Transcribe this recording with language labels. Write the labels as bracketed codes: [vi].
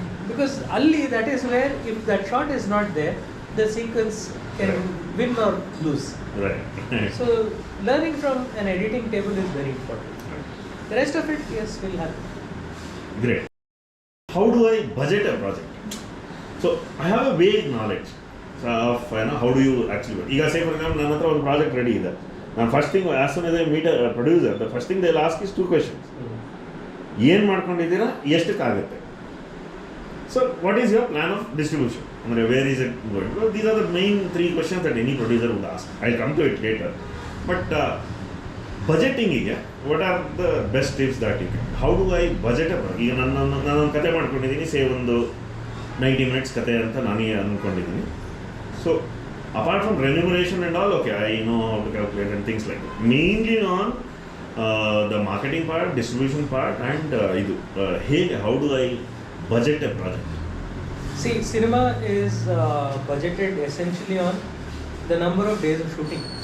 [en] Because alli, that is where if that shot is not there, the sequence can win or lose. Right. So learning from an editing table is very important. The rest of it, yes, will happen. Great. How do I budget a project? So I have a vague knowledge of how do you actually work. [kn] ಈಗ [en] say for example, [kn] ನನ್ನ ಹತ್ರ ಒಂದು project ready ಇದೆ. [en] ನಾನು first thing as soon as I meet a producer, the first thing they'll ask is 2 questions. [kn] ಏನು ಮಾಡ್ಕೊಂಡಿದ್ದೀರಾ, ಎಷ್ಟಕ್ಕಾಗುತ್ತೆ? [en] So what is your plan of distribution? Where is it going? Well, these are the main three questions that any producer would ask. I'll come to it later. But budgeting ಗೆ what are the best tips that you can? How do I budget a project? [kn] ಈಗ ನಾನು ಕತೆ ಮಾಡ್ಕೊಂಡಿದ್ದೀನಿ, ಸೇ ಒಂದು 90 minutes ಕತೆ ಅಂತ ನಾನೇ ಅಂದ್ಕೊಂಡಿದ್ದೀನಿ. [en] So apart from remuneration and all, okay, I know how to calculate and things like that. Mainly on the marketing part, distribution part, and how do I budget a project? See, cinema is budgeted essentially on the number of days of shooting.